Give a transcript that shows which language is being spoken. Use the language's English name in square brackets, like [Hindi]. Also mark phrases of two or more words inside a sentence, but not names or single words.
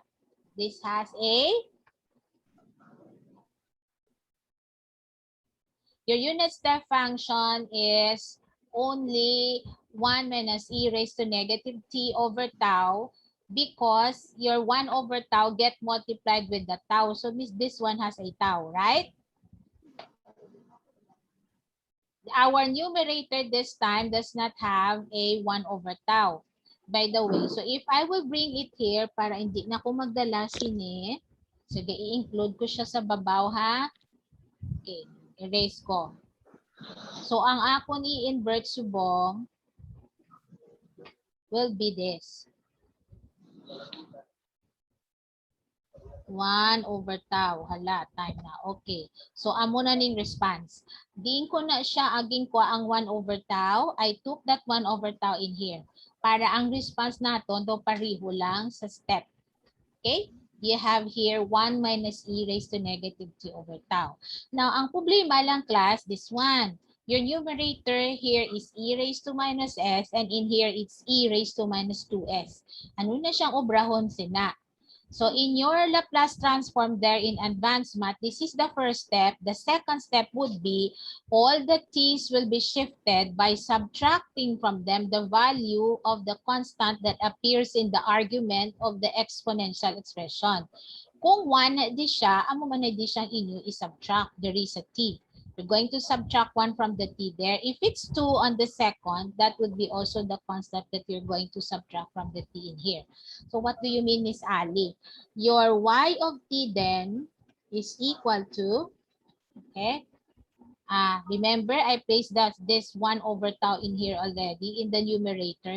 [English] This has a your unit step function is only 1 minus e raised to negative t over tau because your 1 over tau get multiplied with the tau. So this one has a tau, right? Our numerator this time does not have a 1 over tau. By the way, so if I will bring it here [Hiligaynon] para hindi na ko magdala sini, sige, i-include ko siya sa babaw ha. Okay, erase ko. So, ang ako ni invert subong [English] will be this. 1 over tau. Hala, time na. Okay. [Hiligaynon] So, amo na ning response. Diin ko na siya aging ko ang [English] 1 over tau. I took that 1 over tau in here. [Hiligaynon] Para ang response naton do pariho lang sa step. [English] Okay? You have here 1 minus e raised to negative t over tau. Now, [Hiligaynon] ang problema lang class, [English] this one. Your numerator here is e raised to minus s and in here it's e raised to minus 2s. [Hiligaynon] Ano na siyang obrahon sina? [English] So in your Laplace transform there in advanced math, this is the first step. The second step would be all the t's will be shifted by subtracting from them the value of the constant that appears in the argument of the exponential expression. [Hiligaynon] Kung 1 di siya, amo man di siyang inyo i-subtract. [English] There is a t. We're going to subtract 1 from the t there. If it's 2 on the second, that would be also the constant that you're going to subtract from the t in here. So what do you mean, Miss Ali? Your y of t then is equal to, okay, remember I placed this 1 over tau in here already in the numerator.